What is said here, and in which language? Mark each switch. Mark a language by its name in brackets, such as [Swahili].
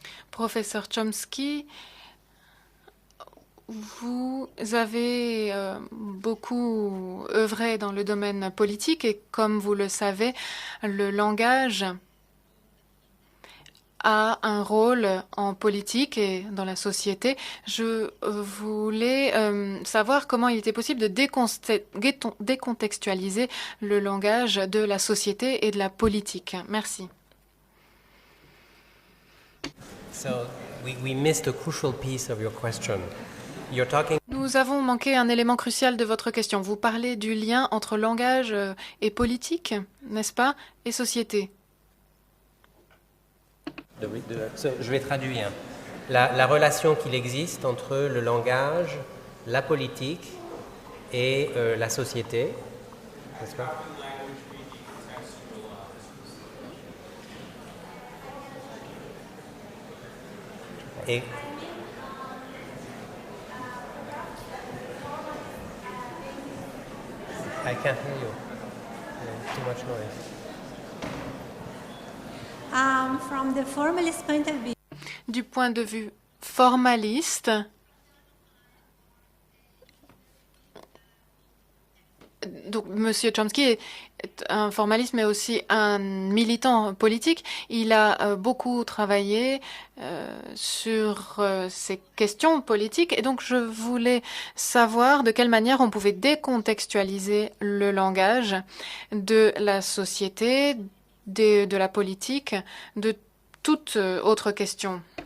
[French] Professeur Chomsky, vous avez beaucoup œuvré dans le domaine politique et comme vous le savez, le langage a un rôle en politique et dans la société. Je voulais savoir comment il était possible de décontextualiser le langage de la société et de la politique. Merci. [English] So we missed a crucial piece of your question. [French] Nous avons manqué un élément crucial de votre question. Vous parlez du lien entre langage et politique, n'est-ce pas, et société. Je vais traduire. La relation qu'il existe entre le langage, la politique et la société, n'est-ce pas? [English] Et I can't hear you. Too much noise. From the formalist point of view. [French] Du point de vue formaliste, donc Monsieur Chomsky est un formaliste mais aussi un militant politique. Il a beaucoup travaillé sur ces questions politiques et donc je voulais savoir de quelle manière on pouvait décontextualiser le langage de la société, de la politique, de toute autre question.